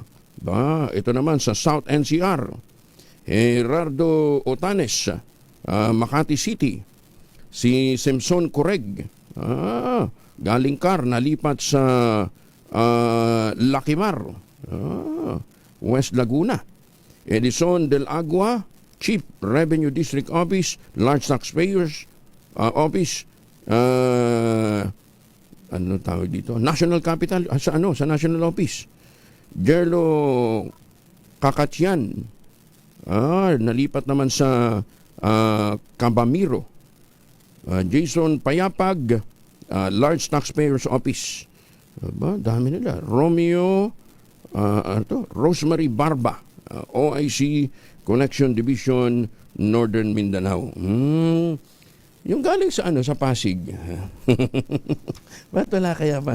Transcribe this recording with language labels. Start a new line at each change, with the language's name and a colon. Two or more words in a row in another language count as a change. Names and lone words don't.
Filipino: Ito naman sa South NCR, Gerardo Otanes, Makati City, si Simpson Correg, galing Car, nalipat sa Lakimar, West Laguna. Edison del Agua, Chief Revenue District Office, Large Taxpayers Office, ano tawag dito? National Capital, sa National Office. Jerlo Kakatian, nalipat naman sa Cabamiro. Jason Payapag, Large Taxpayers Office. Dami nila. Romeo, Rosemary Barba, OIC Connection Division, Northern Mindanao. Yung galing sa sa Pasig. Ba't wala kaya pa?